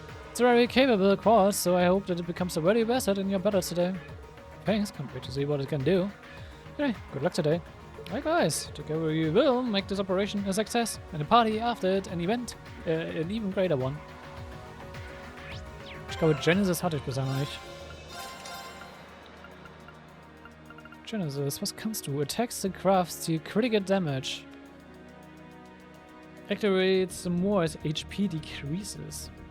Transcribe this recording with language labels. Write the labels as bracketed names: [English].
[English] It's a very capable quartz, so I hope that it becomes a worthy asset in your battles today. Thanks, can't wait to see what it can do. Anyway, good luck today. Likewise, together we will make this operation a success, and a party after it an event, an even greater one. [German] Ich glaube, Genesis hatte ich bisher noch nicht. Genesis, was kannst du? [English] Attacks and crafts deal critical damage. Activates the more as HP decreases.